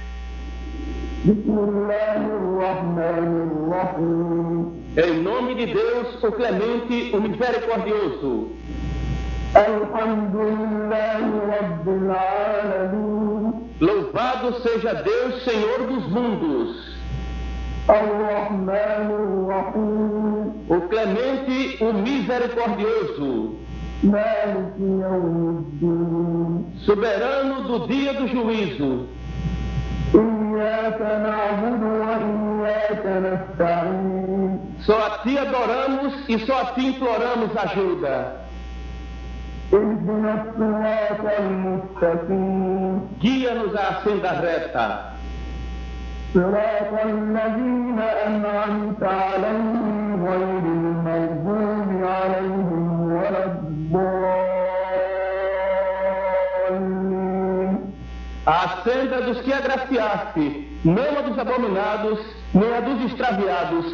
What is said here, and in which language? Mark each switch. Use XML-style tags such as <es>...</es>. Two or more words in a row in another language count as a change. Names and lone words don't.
<ar>بسم الله الرحمن الرحيم.</ar> <pt>Em nome de Deus, o Clemente, o Misericordioso.</pt> <ar>الحمد لله رب العالمين.</ar> <pt>Louvado seja Deus, Senhor dos mundos.</pt> <ar>الرحمن الرحيم.</ar> <pt>O Clemente, o Misericordioso.</pt> <ar>مالك يوم الدين.</ar> <pt>Soberano do dia do juízo.</pt> <ar>إياك نعبد وإياك نستعين.</ar> <pt>Só a ti adoramos e só a ti imploramos ajuda.</pt> <ar>اهدنا الصراط المستقيم.</ar> <pt>Guia-nos à senda reta.</pt> <ar>صراط الذين أنعمت عليهم غير المغضوب عليهم ولا الضالين.</ar> <pt>A senda dos que agraciaste, não a dos abominados, nem a dos extraviados.</pt>